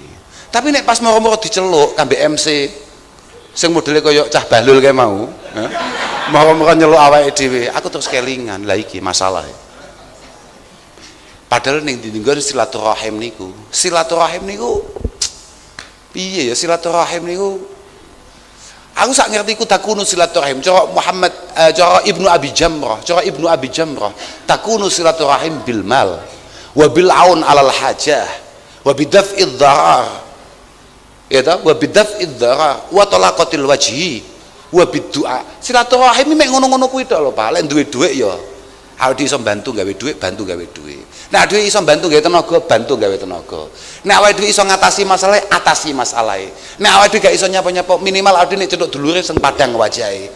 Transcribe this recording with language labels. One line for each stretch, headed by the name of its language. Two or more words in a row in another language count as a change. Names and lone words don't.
Javanese: Tapi nek pas moro-moro diceluk kambe MC sing modele kaya cah Bahlul kae mau, moro-moro nyeluk awake dhewe, aku terus kelingan. Lah iki masalahe. Padahal ning dinggon silaturahim niku. Silaturahim niku piye ya silaturahim niku? Aku sak ngerti ku
Arabic: تكون صلة الرحم. Cara Muhammad cara Ibnu Abi Jamrah, تكون صلة الرحم بالمال وبالعون على الحاجة وبدفع الضرر.
Javanese: Ya ta,
Arabic: وبدفع الضرر وطلاقة الوجه وبالدعاء.
Javanese: Silaturahim mek ngono-ngono kuwi tok lho, Pak. Lek duwe dhuwit ya awake iso bantu gawe dhuwit, bantu gawe dhuwit. Nek dhuwit iso bantu gawe tenaga, bantu gawe tenaga. Nek awake dhewe iso ngatasi masalah, atasi masalahe. Nek awake dhewe gak iso nyapa-nyapa, minimal awake dhewe nek cetuk dulure sing padang wajahe.